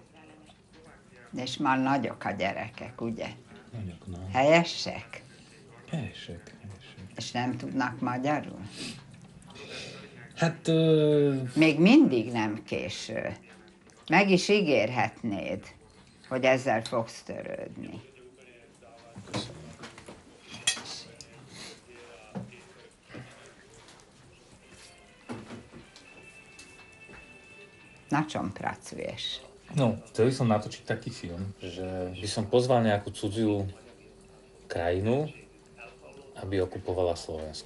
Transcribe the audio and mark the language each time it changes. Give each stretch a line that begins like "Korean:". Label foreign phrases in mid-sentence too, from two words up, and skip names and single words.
Hungarian: És már nagyok a gyerekek, ugye? Nagyok, no. Helyesek? Helyesek. És nem tudnak magyarul? Hát... Még mindig nem késő. Meg is ígérhetnéd, hogy ezzel fogsz törődni.
Slovak: Na čom pracuješ? No, chcel by som natočiť taký film, že by som pozval nejakú cudziu krajinu, aby okupovala Slovensko.